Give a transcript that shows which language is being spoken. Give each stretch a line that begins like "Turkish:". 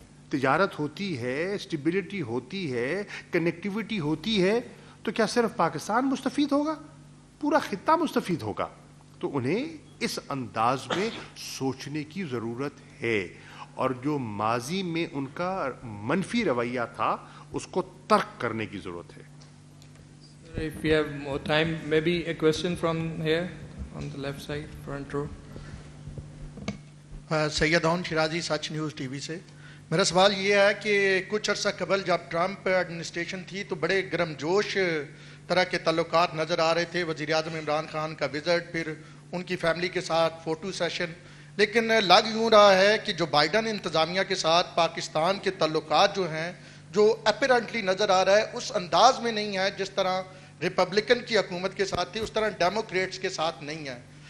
Urdu: تجارت ہوتی ہے, اسٹیبلٹی ہوتی ہے, کنیکٹیوٹی ہوتی ہے, تو کیا صرف پاکستان مستفید ہوگا؟ پورا خطہ مستفید ہوگا. تو انہیں اس انداز میں سوچنے کی ضرورت ہے, اور جو ماضی میں ان کا منفی رویہ تھا اس کو ترک کرنے کی ضرورت ہے.
English: If we have more time, maybe a question from here on the left side, front row.
Urdu: سید ہون شیرازی, سچ نیوز ٹی وی سے. میرا سوال یہ ہے کہ کچھ عرصہ قبل جب ٹرمپ ایڈمنسٹریشن تھی تو بڑے گرم جوش طرح کے تعلقات نظر آ رہے تھے. وزیر اعظم عمران خان کا وزٹ, پھر ان کی فیملی کے ساتھ فوٹو سیشن. لیکن لگ یوں رہا ہے کہ جو بائیڈن انتظامیہ کے ساتھ پاکستان کے تعلقات جو ہیں, جو اپیرنٹلی نظر آ رہا ہے اس انداز میں نہیں ہے جس طرح ریپبلکن کی حکومت کے ساتھ تھی, اس طرح ڈیموکریٹس کے ساتھ نہیں ہے.